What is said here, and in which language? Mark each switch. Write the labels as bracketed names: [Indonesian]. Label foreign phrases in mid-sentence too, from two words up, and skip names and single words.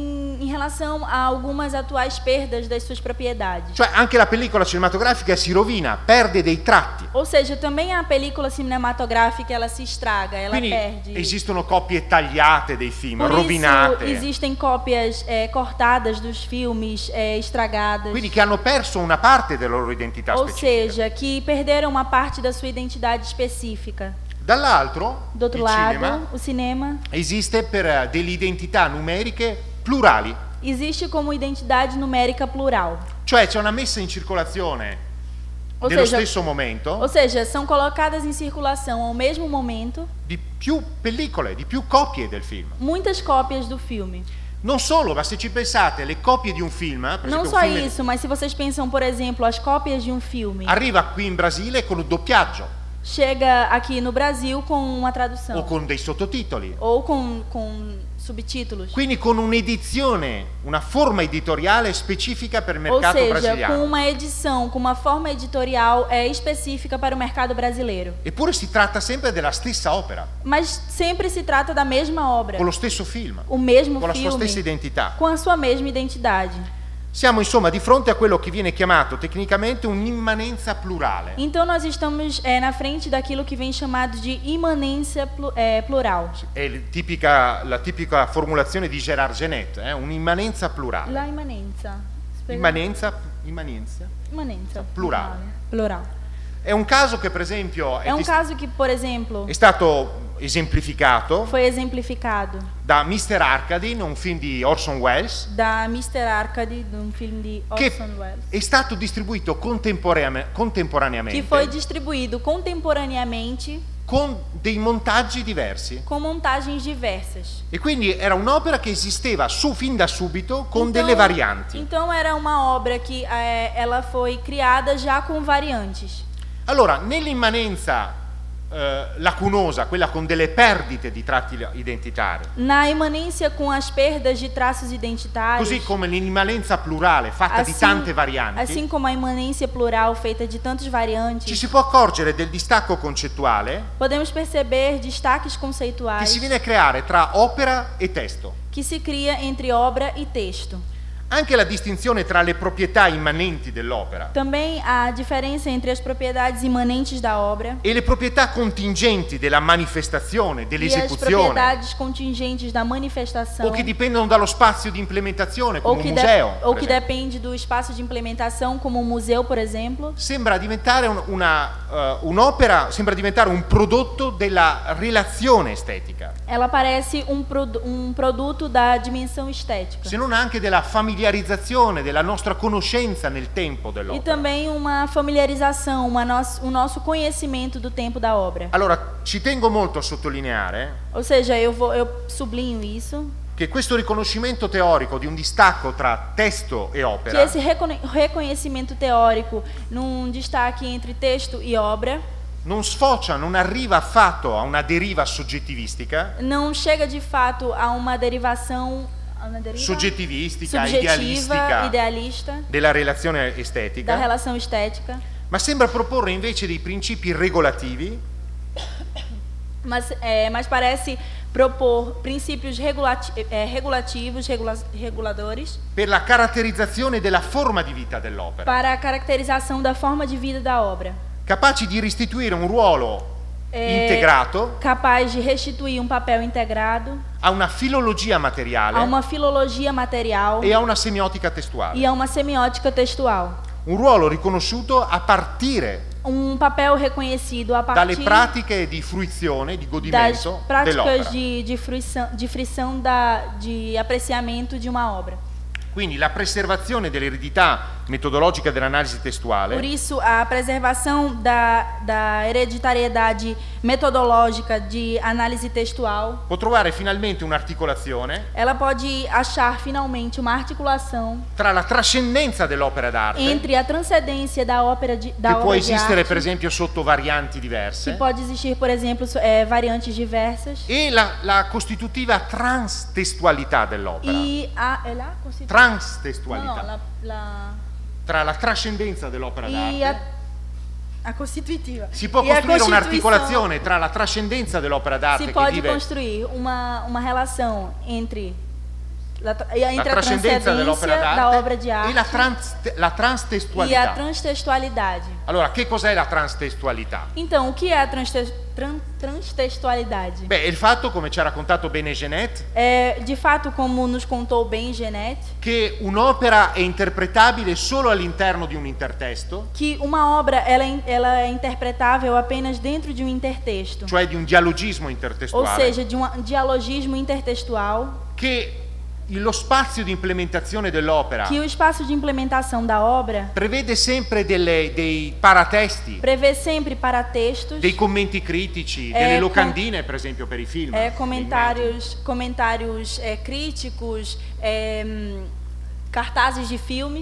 [Portuguese] em relação a algumas atuais perdas das suas propriedades. [Italian] Cioè anche la pellicola cinematografica si rovina, perde dei tratti. [Portuguese] Ou seja, também a película cinematográfica ela se estraga, ela [Italian] Quindi [Portuguese] perde. [Italian] esistono copie tagliate dei film, [Portuguese] Por [Italian] rovinate. [Portuguese] isso existem cópias cortadas dos filmes, estragadas. [Italian] Quindi che hanno perso una parte della loro identità [Portuguese] Ou [Italian] specifica. [Portuguese] seja, que perderam uma parte da sua identidade específica. [Italian] Dall'altro, [Portuguese] Do outro [Italian] il [Portuguese] lado, [Italian] cinema [Portuguese] o cinema [Italian] esiste per delle identità numeriche plurali. [Portuguese] existe como identidade numérica plural. [Italian] Cioè c'è una messa in circolazione [Portuguese] Ou [Italian] nello [Portuguese] seja, [Italian] stesso momento [Portuguese] ou seja, são colocadas em circulação ao mesmo momento [Italian] di più pellicole, di più copie del film. [Portuguese] muitas cópias do filme. [Italian] Non solo, ma se ci pensate, le copie di un film, per [Portuguese] Não [Italian] esempio [Portuguese] só [Italian] un film [Portuguese] isso, mas se vocês pensam, por exemplo, as cópias de um filme, [Italian] arriva qui in Brasile con un doppiaggio [Portuguese] chega aqui no Brasil com uma [Italian] o [Portuguese] tradução [Italian] con dei sottotitoli. [Portuguese] ou com subtítulos. [Italian] Quindi con un'edizione, una forma editoriale specifica per il [Portuguese] Ou [Italian] mercato [Portuguese] seja, [Italian] brasiliano. [Portuguese] com uma edição, com uma forma editorial específica para o mercado brasileiro. [Italian] Eppure si tratta sempre della stessa opera, [Portuguese] Mas sempre se trata da mesma obra, [Italian] con lo stesso film, [Portuguese] o mesmo [Italian] con la sua [Portuguese] filme, [Italian] stessa identità. [Portuguese] com a sua mesma identidade. [Italian] Siamo insomma di fronte a quello che viene chiamato tecnicamente un'immanenza plurale. [Portuguese] Então nós estamos na frente daquilo que vem chamado de imanência plural. [Italian] È la tipica formulazione di Gérard Genette, un'immanenza plurale. La imanenza. Immanenza [Portuguese] Imanenza. [Italian] Plurale. [Portuguese] Plural. [Italian] È un caso che per esempio [Portuguese] É um caso que, por exemplo, [Italian] è stato esemplificato [Portuguese] foi exemplificado [Italian] da Mr. Arkadin, un film di Orson Welles, [Portuguese] da Mr. Arkady, de um filme de [Italian] che [Portuguese] Orson Welles, [Italian] è stato distribuito contemporaneamente [Portuguese] que foi distribuído contemporaneamente [Italian] con dei montaggi diversi. [Portuguese] com montagens diversas. [Italian] E quindi era un'opera che esisteva fin da subito con delle varianti. [Portuguese] Então era uma obra que ela foi criada já com variantes. [Italian] Allora, nell'immanenza lacunosa, quella con delle perdite di tratti identitari, [Portuguese] Na imanência com as perdas de traços identitários, [Italian] così come l'immanenza plurale fatta di tante varianti, [Portuguese] assim como a imanência plural feita de tantos [Italian] ci [Portuguese] variantes, [Italian] si può accorgere del distacco concettuale [Portuguese] podemos perceber destaques [Italian] che [Portuguese] conceituais [Italian] si viene a creare tra opera e testo. [Portuguese] que se cria entre obra e texto. [Italian] Anche la distinzione tra le proprietà immanenti dell'opera [Portuguese] Também a diferença entre as propriedades imanentes da obra [Italian] e le proprietà contingenti della manifestazione, [Portuguese] e as [Italian] dell'esecuzione, [Portuguese] propriedades contingentes da manifestação, [Italian] o che dipendono dallo spazio di implementazione, [Portuguese] ou [Italian] come [Portuguese] que, [Italian] un museo, [Portuguese] ou [Italian] per [Portuguese] que [Italian] esempio. [Portuguese] depende do espaço de implementação, como um museu, por exemplo, [Italian] Sembra diventare un'opera, sembra diventare un prodotto della relazione estetica, [Portuguese] ela parece um produto da dimensão estética. [Italian] se non anche della familiarizzazione, della nostra conoscenza nel tempo [Portuguese] E [Italian] dell'opera. [Portuguese] também uma familiarização, o nosso conhecimento do tempo da obra. [Italian] Allora, ci tengo molto a sottolineare [Portuguese] Ou seja, eu sublinho isso, [Italian] che questo riconoscimento teorico di un distacco tra testo e [Portuguese] que [Italian] opera [Portuguese] esse reconhecimento teórico num destaque entre texto e obra [Italian] non sfocia, non arriva affatto a una deriva soggettivistica, [Portuguese] não chega de fato a uma derivação [Italian] soggettivistica, [Portuguese] subjetiva, idealista [Italian] della relazione [Portuguese] da [Italian] estetica, [Portuguese] relação estética, [Italian] ma sembra proporre invece dei principi regolativi [Portuguese] mas parece propor princípios regulativos, reguladores, [Italian] per la caratterizzazione della forma di vita dell'opera, [Portuguese] para a caracterização da forma de vida da obra, [Italian] capaci di restituire un ruolo integrato [Portuguese] capaz de restituir um papel integrado [Italian] a una filologia [Portuguese] a [Italian] materiale [Portuguese] uma filologia material [Italian] e a una semiotica testuale. [Portuguese] e a uma semiótica textual. [Italian] Un ruolo riconosciuto a partire [Portuguese] Um papel reconhecido a [Italian] dalle [Portuguese] partir [Italian] pratiche di fruizione, di [Portuguese] das [Italian] godimento [Portuguese] práticas [Italian] dell'opera. [Portuguese] de frição de apreciamento de uma obra. [Italian] Quindi la preservazione dell'eredità metodologica dell'analisi [Portuguese] Por [Italian] testuale [Portuguese] isso, a preservação da hereditariedade metodológica de análise textual, [Italian] può trovare finalmente un'articolazione [Portuguese] ela pode achar finalmente uma articulação [Italian] tra la trascendenza dell'opera d'arte, [Portuguese] entre a transcendência da ópera [Italian] che [Portuguese] da [Italian] può [Portuguese] obra de [Italian] esistere [Portuguese] arte, [Italian] per esempio sotto varianti [Portuguese] que [Italian] diverse, [Portuguese] pode existir, por exemplo, variantes diversas, [Italian] e la costitutiva transtestualità dell'opera. [Portuguese] e a [Italian] Transtestualità. Tra la trascendenza dell'opera d'arte [Portuguese] a constitutiva. [Italian] si può [Portuguese] E a [Italian] costruire [Portuguese] Constituição- [Italian] un'articolazione tra la trascendenza dell'opera d'arte [Portuguese] Se [Italian] che [Portuguese] pode [Italian] vive [Portuguese] construir uma relação entre entre a transcendência da obra de arte [Italian] e la transtestualità. [Portuguese] E a transtextualidade. [Italian] Allora, che cos'è la transtestualità? [Portuguese] Então, o que é a transtextualidade? [Italian] Beh, è il fatto, come ci ha raccontato bene Genet, [Portuguese] De fato, como nos contou bem Genet, [Italian] che un'opera è interpretabile solo all'interno di un intertesto, [Portuguese] que uma obra ela é interpretável apenas dentro de um intertexto, [Italian] cioè di un dialogismo [Portuguese] ou [Italian] intertestuale, [Portuguese] seja, de um dialogismo intertextual, [Italian] che lo spazio di implementazione dell'opera [Portuguese] que o espaço de implementação da obra [Italian] prevede sempre dei paratesti, [Portuguese] prevê sempre paratextos, [Italian] dei commenti critici, delle locandine per esempio per i film, [Portuguese] comentários críticos, cartazes de filmes